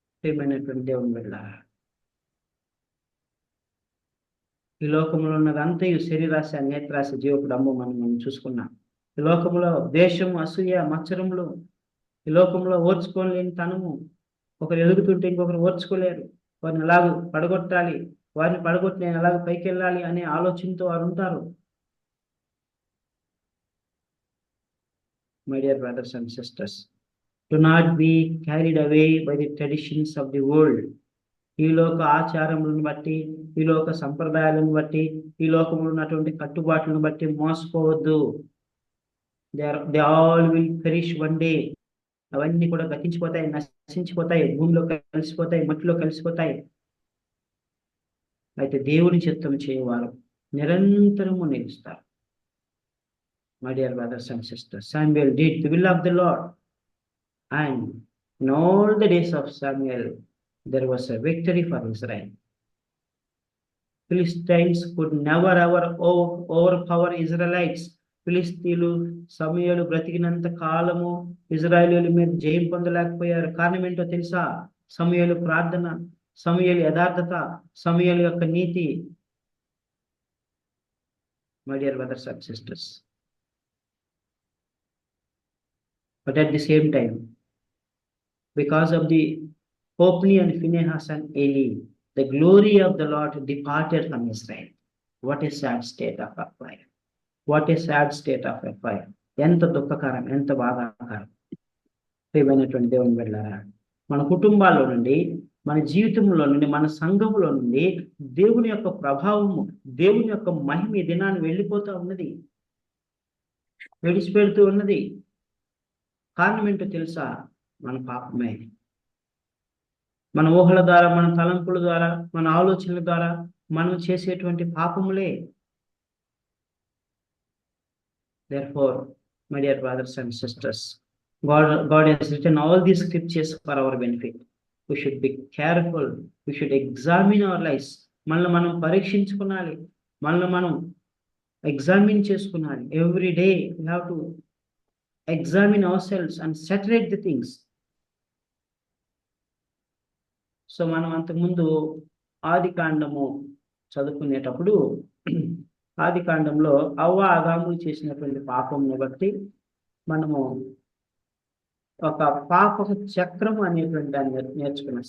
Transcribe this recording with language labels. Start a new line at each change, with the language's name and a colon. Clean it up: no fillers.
Telugu: ఏమైనటువంటి దేవుని బిడ్డ, ఈ లోకంలో ఉన్నదంతయు శరీరాశ, నేత్రాశ, జీవపు డంబం మనం చూసుకున్నాం. ఈ లోకంలో ద్వేషము, అసూయ, మత్సరములు, ఈ లోకంలో ఓర్చుకోలేని తనము, ఒకరు ఎదుగుతుంటే ఇంకొకరు ఓర్చుకోలేరు, వారిని ఎలాగ పడగొట్టాలి, వారిని పడగొట్టి నేను ఎలాగ పైకి వెళ్ళాలి అనే ఆలోచనతో వారు ఉంటారు.
English: My dear brothers and sisters, do not be carried away by the traditions of the world.
Telugu: ఈ లోక ఆచారములను బట్టి, ఈ లోక సంప్రదాయాలను బట్టి, ఈ లోకంలో ఉన్నటువంటి కట్టుబాట్లను బట్టి మోసపోవద్దు.
English: They all will perish one day.
Telugu: అవన్నీ కూడా గతించిపోతాయి, నశించిపోతాయి, భూమిలో కలిసిపోతాయి, మట్టిలో కలిసిపోతాయి. అయితే దేవుని చిత్తం చేయవారు నిరంతరము నిలుస్తారు.
English: My dear brothers and sisters, Samuel did the will of the Lord, and in all the days of Samuel, there was a victory for Israel. Philistines could never ever overpower Israelites.
Telugu: ఫిలిస్తీన్లు సమూయేలు బ్రతికినంత కాలము ఇజ్రాయేలీయుల మీద జయం పొందలేకపోయారు. కారణం ఏంటో తెలుసా? సమూయేలు ప్రార్థన, సమూయేలు యథార్థత, సమూయేలు యొక్క నీతి.
English: My dear brothers and sisters, but at the same time, because of the Hophni and Phinehas and Eli, the glory of the Lord departed from Israel. What a sad state of affairs. What a sad state of affairs.
Telugu: ఎంత దుఃఖకరం, ఎంత బాధాకరం. ప్రియమైనటువంటి దేవుని బిడ్డలారా, మన కుటుంబాల్లో నుండి, మన జీవితంలో నుండి, మన సంఘంలో నుండి దేవుని యొక్క ప్రభావము, దేవుని యొక్క మహిమ ఈ దినాన్ని వెళ్ళిపోతూ ఉన్నది, విడిచిపెడుతూ ఉన్నది. కారణం ఏంటో తెలుసా? మన పాపమే. మన ఊహల ద్వారా, మన తలంపుల ద్వారా, మన ఆలోచనల ద్వారా మనం చేసేటువంటి పాపములే.
English: Therefore, my dear brothers and sisters, God has written all these scriptures for our benefit. We should be careful. We should examine our lives.
Telugu: మనల్ని మనం పరీక్షించుకోవాలి, మనల్ని మనం ఎగ్జామిన్ చేసుకోవాలి.
English: Every day we have to examine ourselves and saturate the things.
Telugu: So మనం అంతకుముందు ఆది కాండము చదువుకునేటప్పుడు, ఆది కాండంలో అవ్వ ఆదాములు చేసినటువంటి పాపంని బట్టి మనము ఒక పాప చక్రం అనేటువంటి దాన్ని నేర్చుకున్నాం.